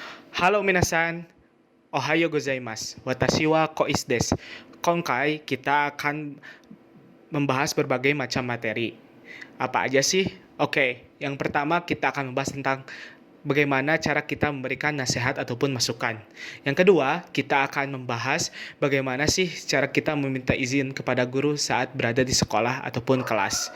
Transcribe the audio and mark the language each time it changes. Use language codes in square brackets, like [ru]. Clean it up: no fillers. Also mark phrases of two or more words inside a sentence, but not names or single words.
[ja] Halo 皆さん、おはようございます。私はkoisです. [id] Kongkai kita akan membahas berbagai macam materi. Apa aja sih? Oke, yang pertama kita akan membahas tentang bagaimana cara kita memberikan nasihat ataupun masukan. Yang kedua, kita akan membahas bagaimana sih cara kita meminta izin kepada guru saat berada di sekolah ataupun kelas.